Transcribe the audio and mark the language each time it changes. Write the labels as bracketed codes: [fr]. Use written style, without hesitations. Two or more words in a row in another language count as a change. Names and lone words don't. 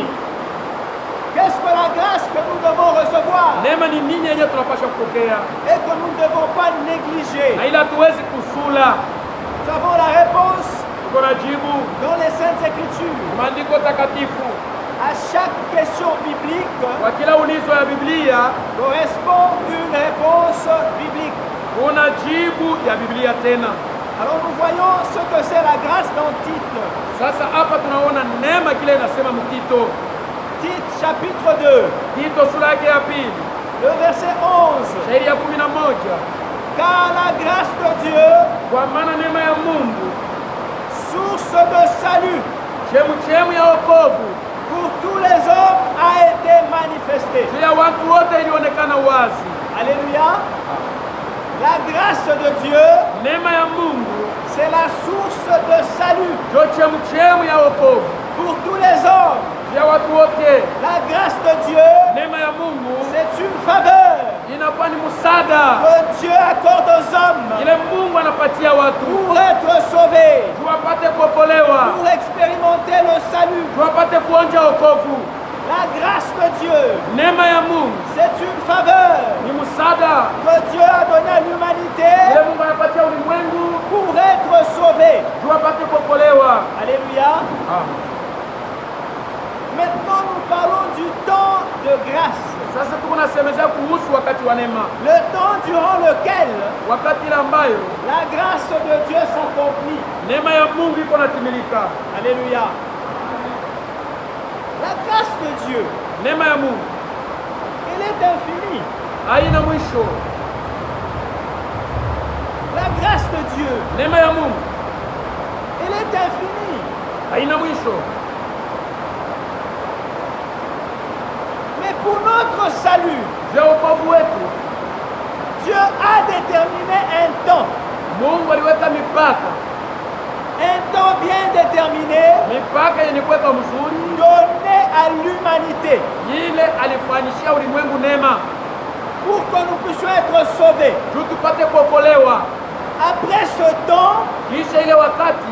[fr] Qu'est-ce que la grâce que nous devons recevoir [sw] Neema ni nini yenye tunapaswa kupokea? [fr] et que nous ne devons pas négliger? [sw] Na ila tuwezi kusula. [fr] Nous avons la réponse [sw] Tuko na jibu [fr] dans les Saintes Écritures. [sw] maandiko takatifu. [fr] À chaque question biblique [sw] Kwa kila ulizo ya Biblia [fr] correspond une réponse biblique. [sw] kuna jibu ya Biblia tena. [fr] Alors nous voyons ce que c'est la grâce dans Tite. [sw] Sasa hapa tunaona neema kile inasema mtito. [fr] Tite chapitre 2, [sw] Tito sura yake ya pili, [fr] le verset 11. [sw] shairi ya 11. [fr] Car la grâce de Dieu, [sw] Kwa maana neema ya Mungu, [fr] source de salut [sw] chemu ya wokovu [fr] pour tous les hommes, a été manifestée. [sw] juu ya watu wote ilionekana wazi. [fr] Alléluia. La grâce de Dieu, [sw] Neema ya Mungu [fr] c'est la source de salut [sw] ndio chemu ya wokovu [fr] pour tous les hommes. [sw] juu ya watu wote. [fr] La grâce de Dieu, [sw] Neema ya Mungu [fr] c'est une faveur [sw] inakuwa ni msaada [fr] que Dieu accorde aux hommes [sw] ile Mungu anapatia watu [fr] pour être sauvés, [sw] juu wapate kuokolewa, [fr] pour expérimenter le salut. [sw] juu wapate kuonja wokovu. [fr] La grâce de Dieu, [sw] Neema ya Mungu [fr] c'est une faveur [sw] ni msaada [fr] que Dieu a donné à l'humanité [sw] ile Mungu anapatia ulimwengu [fr] pour être sauvé. [sw] juu wapate kuokolewa. [fr] Alléluia. Maintenant, nous parlons du temps de grâce. [sw] Sasa tuko nasemezea kuhusu wakati wa neema, [fr] Le temps durant lequel [sw] wakati ile ambayo [fr] la grâce de Dieu s'accomplit. [sw] neema ya Mungu iko natimilika. [fr] Alléluia. La grâce de Dieu, [sw] Neema ya Mungu [fr] elle est infinie. [sw] haina mwisho. [fr] La grâce de Dieu, [sw] Neema ya Mungu [fr] elle est infinie. [sw] haina mwisho, [fr] Mais pour notre salut, [sw] juu ya wokovu wetu [fr] Dieu a déterminé un temps. [sw] Mungu aliweka mipaka, [fr] Un temps bien déterminé [sw] mipaka yenye kuweka mzuri, [fr] donné à l'humanité [sw] ile alifanyishia ulimwengu neema [fr] pour que nous puissions être sauvés. [sw] juu tupate kuokolewa. [fr] Après ce temps [sw] Kisha ile wakati